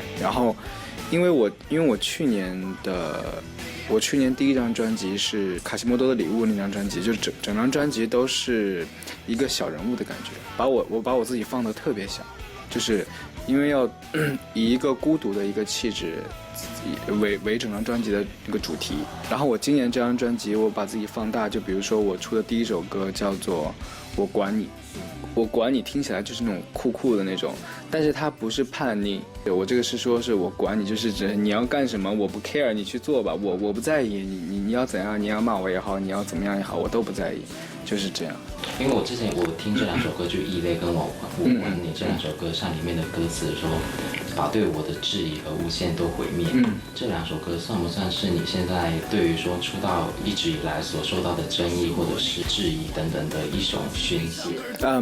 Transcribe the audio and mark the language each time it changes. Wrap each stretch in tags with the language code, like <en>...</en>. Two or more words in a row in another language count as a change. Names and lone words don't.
<zh>然後，因為我去年第一張專輯是卡西莫多的禮物那張專輯，就整張專輯都是一個小人物的感覺，我把我自己放得特別小，就是因為要以一個孤獨的一個氣質為整張專輯的一個主題。然後我今年這張專輯我把自己放大，就比如說我出的第一首歌叫做我管你，我管你聽起來就是那種酷酷的那種，但是它不是叛逆，我這個是說是我管你，就是指你要幹什麼我不 care， 你去做吧，我不在意，你要怎樣，你要罵我也好，你要怎麼樣也好，我都不在意，就是這樣。因為我之前我聽這兩首歌就《異類》跟我管你這兩首歌上裡面的歌詞的時候，把對我的質疑和誣陷都毀滅。這兩首歌算不算是你現在對於說出道一直以來所受到的爭議或者是質疑等等的一種宣洩？</zh>